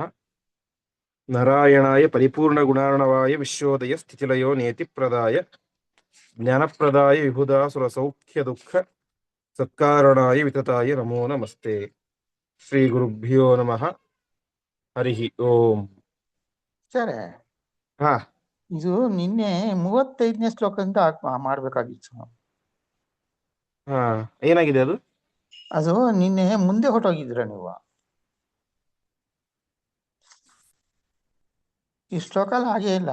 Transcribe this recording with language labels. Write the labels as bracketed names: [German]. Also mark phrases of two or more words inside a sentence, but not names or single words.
[Sanskrit] नारायणाय परिपूर्णगुणार्णवाय विश्वोदय स्थितिलयो नेतिप्रदाय ज्ञानप्रदाय विबुधासुरसौख्यदुःख सत्कारणाय वितताय नमो नमस्ते। श्रीगुरुभ्यो नमः। हरिः ओम्। [Kannada] ಸರಿ, ಹಾ, ಇದು ನಿನ್ನೆ 35ನೇ ಶ್ಲೋಕದಿಂದ ಮಾಡ್ಬೇಕಾಗಿತ್ತು. ಹಾ, ಏನಾಗಿದೆ ಅದು? ಅದು ನಿನ್ನೆ ಮುಂದೆ ಹೊರಟೋಗಿದ್ರ ನೀವು. ಈ ಶ್ಲೋಕ ಹಾಗೇ ಇಲ್ಲ.